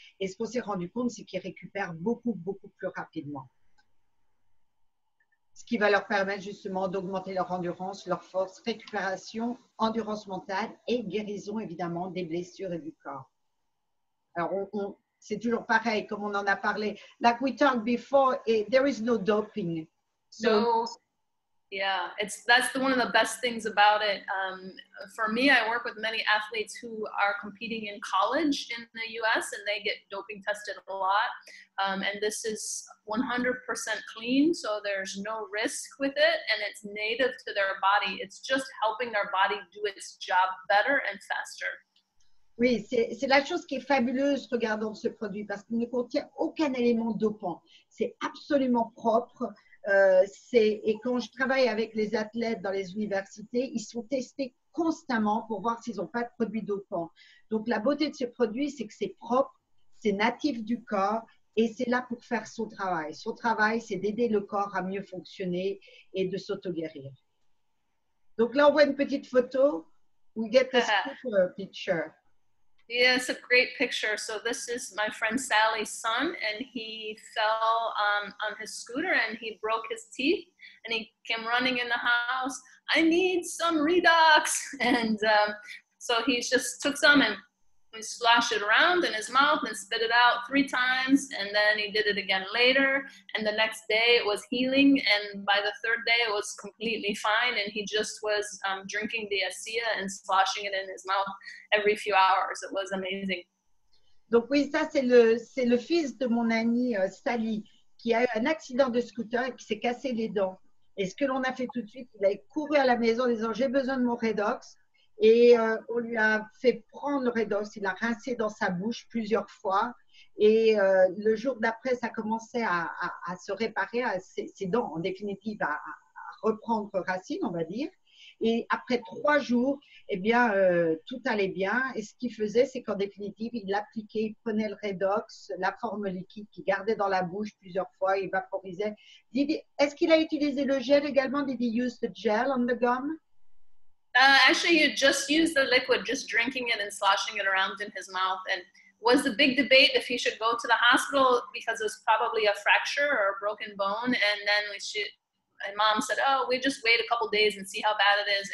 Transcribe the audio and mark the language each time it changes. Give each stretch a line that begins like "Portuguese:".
French: Et ce qu'on s'est rendu compte, c'est qu'ils récupèrent beaucoup, beaucoup plus rapidement. Ce qui va leur permettre justement d'augmenter leur endurance, leur force, récupération, endurance mentale et guérison évidemment des blessures et du corps. Alors, c'est toujours pareil, comme on en a parlé.
English: Like we talked before, there is no doping. So, yeah, that's one of the best things about it. For me, I work with many athletes who are competing in college in the US and they get doping tested a lot. And this is 100% clean, so there's no risk with it and it's native to their body. It's just helping their body do its job better and faster.
French: Oui, c'est la chose qui est fabuleuse regardant ce produit parce qu'il ne contient aucun élément dopant. C'est absolument propre. Et quand je travaille avec les athlètes dans les universités, ils sont testés constamment pour voir s'ils n'ont pas de produits dopants. Donc, la beauté de ce produit, c'est que c'est propre, c'est natif du corps et c'est là pour faire son travail. Son travail, c'est d'aider le corps à mieux fonctionner et de s'auto-guérir. Donc là, on voit une petite photo.
English: We get a super picture. Yeah, it's a great picture. So this is my friend Sally's son, and he fell on his scooter and he broke his teeth, and he came running in the house. I need some Redox, and so he just took some and he splashed it around in his mouth and spit it out 3 times, and then he did it again later, and the next day it was healing, and by the 3rd day it was completely fine, and he just was drinking the ASEA and splashing it in his mouth every few hours. It was amazing.
French: Donc oui, ça c'est le fils de mon amie Sally qui a eu un accident de scooter et qui s'est cassé les dents. Et ce que l'on a fait tout de suite, il a couru à la maison en disant j'ai besoin de mon Redox. Et on lui a fait prendre le Redox, il l'a rincé dans sa bouche plusieurs fois. Et le jour d'après, ça commençait à se réparer, ses dents en définitive, à reprendre racine, on va dire. Et après 3 jours, eh bien, tout allait bien. Et ce qu'il faisait, c'est qu'en définitive, il l'appliquait, il prenait le Redox, la forme liquide qu'il gardait dans la bouche plusieurs fois, il vaporisait. Est-ce qu'il a utilisé le gel également?
English: Did he use the gel on the gum? Actually, you just use the liquid, just drinking it and sloshing it around in his mouth. And was the big debate if he should go to the hospital because it was probably a fracture or a broken bone. And then my mom said, oh, we just wait a couple days and see how bad it is.